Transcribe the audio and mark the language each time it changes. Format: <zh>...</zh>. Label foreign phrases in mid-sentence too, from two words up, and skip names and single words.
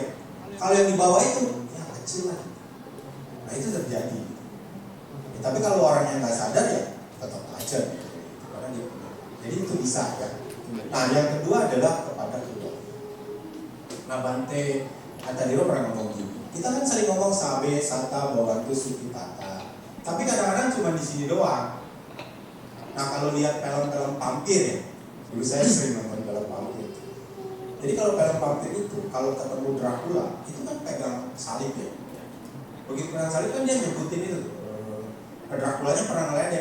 <id>Kalau yang di bawah itu, ya kecil lah. Nah itu terjadi. Ya, tapi kalau orangnya nggak sadar ya tetap aja. Karena dia, jadi itu bisa ya. Nah yang kedua adalah kepada kedua. Nah Bante Atadiro pernah ngomong gini. Kita kan sering ngomong</id> <pi>sabe, sata, bawantu, suki, tata.</pi> <id>Tapi kadang-kadang cuma di sini doang. Nah kalau lihat film-film vampir ya, dulu saya sering nonton film vampir. Jadi kalau film vampir itu, kalau ketemu Dracula, itu kan pegang salib ya. Begitu pegang salib kan dia nyebutin itu. Dracula-nya pernah ngeledek.</id>